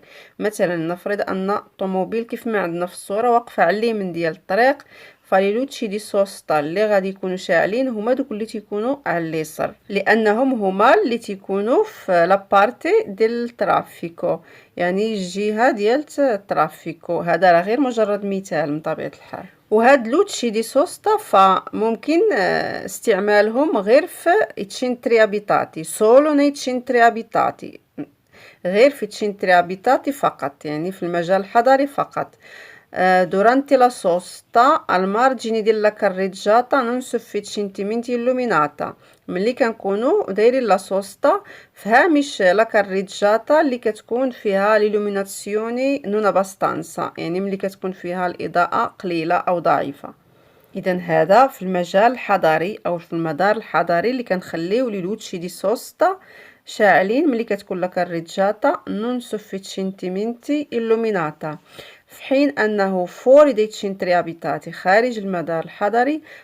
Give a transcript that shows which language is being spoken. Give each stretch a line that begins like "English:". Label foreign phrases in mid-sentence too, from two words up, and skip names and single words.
Arabic: مثلا نفرض ان الطوموبيل كيف ما عندنا في الصوره واقفه على اليمين ديال الطريق، فلي
Italian: luci di sosta
Arabic: اللي غادي يكونوا شاعلين هما دوك اللي تيكونوا على اليسار، لانهم هما اللي تيكونوا في
Italian: la parte
Arabic: ديال الترافيكو، يعني الجهه ديال الترافيكو. هذا راه غير مجرد مثال من طبيعه الحال. وهاد
Italian: luci di sosta
Arabic: فممكن استعمالهم غير في
Italian: centri abitati solo nei centri abitati،
Arabic: غير في
Italian: centri abitati
Arabic: فقط، يعني في المجال الحضري فقط.
Italian: durante la sosta al margine della carreggiata non sufficientemente illuminata،
Arabic: ملي كنكونوا دايرين
Italian: la sosta
Arabic: في هامش
Italian: la carreggiata
Arabic: اللي كتكون فيها
Italian: l'illuminazione non abbastanza,
Arabic: يعني ملي كتكون فيها الاضاءه قليله او ضعيفه. اذا هذا في المجال الحضري او في المدار الحضري اللي كنخليو
Italian: le luci di sosta
Arabic: شاعلين ملي كتكون
Italian: la carreggiata non sufficientemente illuminata,
Arabic: في حين انه
Italian: fuori di centri abitati
Arabic: خارج المدار الحضري